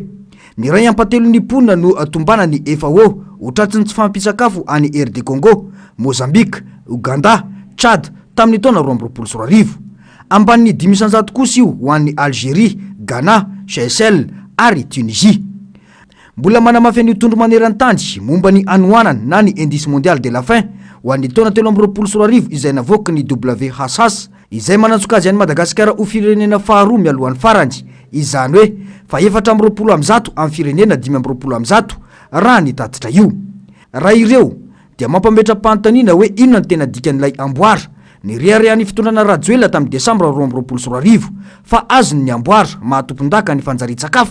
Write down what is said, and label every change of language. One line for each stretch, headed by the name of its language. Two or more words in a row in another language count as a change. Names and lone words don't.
Malagasy: Ny ray ampatelon'ny ponina no tombana ny FAO ho tratriny tsy fampisakafo any RD Congo, Mozambique, Uganda, Tchad tamin'ny taona 2024. Ambanin'ny 5 isanjato kosa io ho an'ny Algérie, Ghana, Seychelles ary Tunisie. Mbola manamafy ny tondro maneran-tany momba ny anoanana na ny
French: indice mondial de la faim
Malagasy: ho an'ny taona 2024 izay navoaka ny WHS izay manatsoka azy any Madagasikara ho firenena faharoa mialohan'ny farany. Izany hoe fa 420 amin'ny firenena 520 raha ny tatitra io. Raha ireo dia mampametra-panontaniana hoe inona ny tena dikan'ilay amboara ny reharehan'ny fitondrana rajoelina tamin'ny Desambra 2024 fa azony ny amboara mahatompon-daka ny fanjarian-tsakafo.